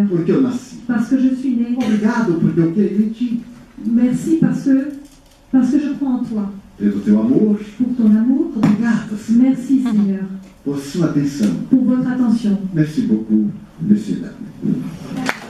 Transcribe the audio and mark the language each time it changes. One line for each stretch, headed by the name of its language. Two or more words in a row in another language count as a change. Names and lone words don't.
Portuguese: porque eu nasci.
French: parce que je suis né.
Portuguese: Obrigado porque eu creio em Ti.
French: Merci parce que je crois en toi.
Portuguese: Pelo Teu amor,
French: Pour ton amour,
Portuguese: obrigado, Senhor,
French: merci Seigneur,
Portuguese: por sua atenção.
French: pour votre attention. Merci beaucoup, Monsieur Dame.